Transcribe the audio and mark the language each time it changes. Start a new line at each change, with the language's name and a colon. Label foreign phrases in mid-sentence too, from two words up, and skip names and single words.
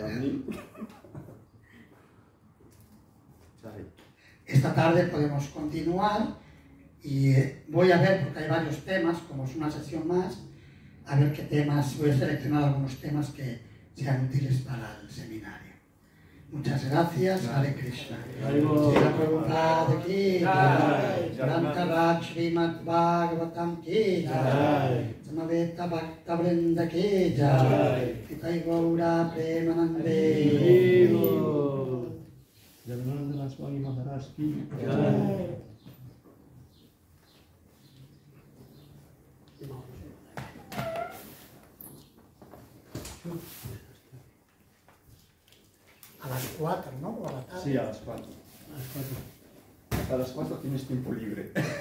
Spanish: Esta tarde podemos continuar y voy a ver, porque hay varios temas, como es una sesión más, a ver qué temas, voy a seleccionar algunos temas que sean útiles para el seminario. Muchas gracias, Hare Krishna.
Hindi: श्रील प्रभुपाद की जय, ग्रन्थराज श्रीमद्भागवतम् की जय, समवेत भक्तवृन्द की जय, निताइ गौर प्रेमानन्दे. जगन्नाथ स्वामी महाराज की जय.
Spanish: A las 4, ¿no? ¿O a la tarde? Sí, a las 4. A las 4 tienes tiempo libre.